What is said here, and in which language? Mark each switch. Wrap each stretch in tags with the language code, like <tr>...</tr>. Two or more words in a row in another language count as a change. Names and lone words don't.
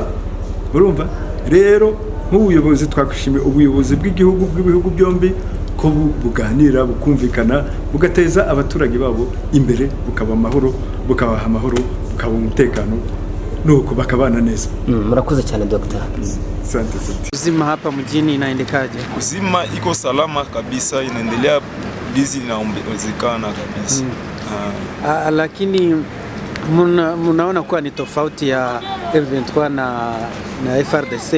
<rw>Urumva, rero nk'ubuyobozi twakwishimiye ubuyobozi bw'ibihugu byombi ko buganira, bukumvikana, bugateza abaturage babo imbere, bukaba amahoro, bukabaha amahoro, bukaba umutekano, nuko bakabana neza. Murakoze cyane Dr.</rw> <sw>Asante. Uzima hapa mjini inaendekaje? Uzima iko salama kabisa, inaendelea, bizi inaongezekana kabisa. Lakini munaona kuwa ni tofauti ya M23 na FARDC.</sw>